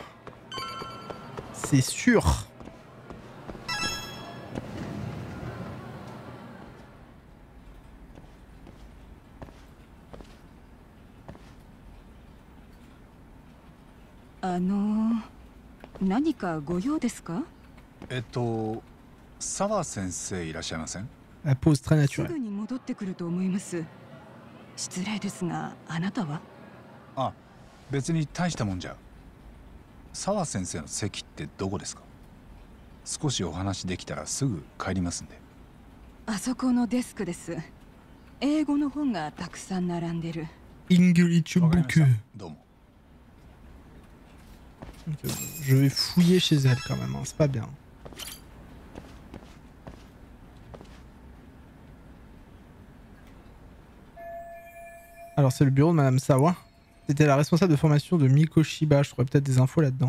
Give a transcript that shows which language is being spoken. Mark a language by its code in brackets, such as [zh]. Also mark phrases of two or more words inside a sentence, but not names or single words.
[fr] C'est sûr. Ah non. [ja] 何かご用ですか？澤先生いらっしゃいません？ [fr] La pose très naturelle. [ja] すぐに戻ってくると思います。失礼ですが、あなたは？あ、別に大したもんじゃ。澤先生の席ってどこですか？少しお話できたらすぐ帰りますんで。あそこのデスクです。英語の本がたくさん並んでる。 [en] English book. [ja] どうも。 [fr] Je vais fouiller chez elle quand même, hein. C'est pas bien. Alors c'est le bureau de Madame Sawa. C'était la responsable de formation de Mikoshiba. Je trouverais peut-être des infos là-dedans.